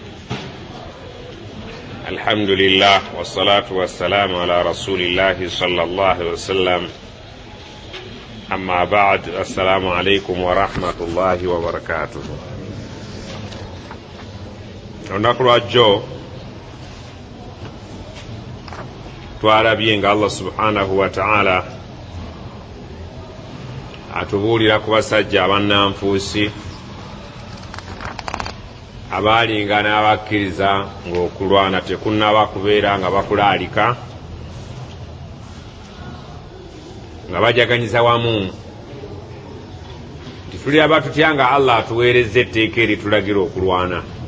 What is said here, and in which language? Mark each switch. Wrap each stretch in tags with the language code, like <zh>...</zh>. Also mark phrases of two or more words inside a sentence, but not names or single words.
<ar>الحمد لله والصلاة والسلام على رسول الله صلى الله عليه وسلم. أما بعد، السلام عليكم ورحمة الله وبركاته. ونقرأ جو twalabye Allah سبحانه وتعالى</ar> <lg>atubuulira ku basajja abannanfuusi abaalinga n'abakkiriza ng'okulwana tekunnaba kubeera nga bakulaalika, nga bajaganyiza wamu nti tuli abatutya nga Allah atuweerezza etteeka eritulagira okulwana.</lg>